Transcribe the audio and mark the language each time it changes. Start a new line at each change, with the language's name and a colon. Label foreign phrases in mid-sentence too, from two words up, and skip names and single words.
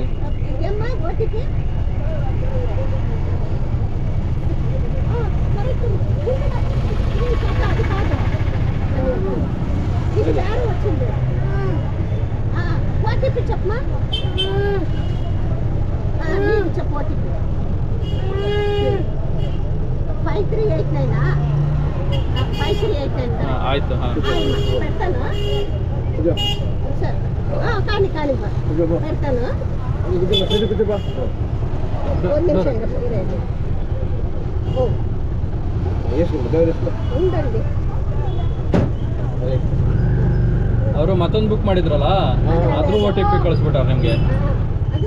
Telugu: ఏమ్మా ఓటీపీ అది కాదు ఇది వేరే వచ్చింది ఓటీపీ చెప్పమా చెప్పు ఓటీపీ 5389 5389
Kannada: ಆಯ್ತು
Telugu: పెడతాను సరే కానీ పెడతాను
Kannada: ಒಂದು ನಿಮಿಷ
Telugu: ఉండండి
Kannada: ಅವರು ಮತ್ತೊಂದು ಬುಕ್ ಮಾಡಿದ್ರಲ್ಲ ಅದ್ರ OTP ಕಳಿಸ್ಬಿಟ್ಟಾರ ನಿಮಗೆ ಅದು